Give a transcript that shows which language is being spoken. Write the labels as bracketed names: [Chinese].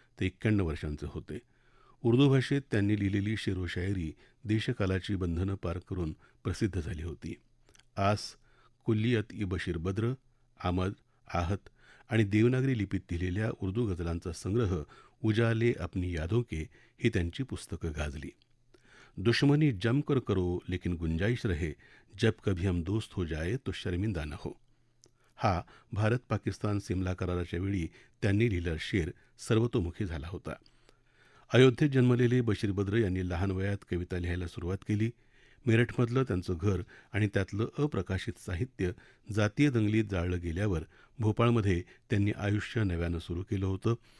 [Marathi] ते 91 वर्षांचे होते. उर्दू भाषेत त्यांनी लिहिलेली शेरो शायरी देशकालाची बंधनं पार करून प्रसिद्ध झाली होती. आस, कुल्लियत ई बशीर बद्र, आमद, आहत आणि देवनागरी लिपीत लिहिलेल्या उर्दू गझलांचा संग्रह उजाले अपनी यादों के ही त्यांची पुस्तकं गाजली. [Hindi] दुश्मनी जमकर करो लेकिन गुंजाइश रहे, जब कभी हम दोस्त हो जाए तो शर्मिंदा न हो. [Marathi] हा भारत पाकिस्तान सिमला कराराच्या वेळी त्यांनी लिहिलेला शेर सर्वतोमुखी झाला होता. अयोध्येत जन्मलेले बशीर बद्र यांनी लहान वयात कविता लिहायला सुरुवात केली. मेरठमधलं त्यांचं घर आणि त्यातलं अप्रकाशित साहित्य जातीय दंगलीत जाळलं गेल्यावर भोपाळमध्ये त्यांनी आयुष्य नव्यानं सुरू केलं होतं.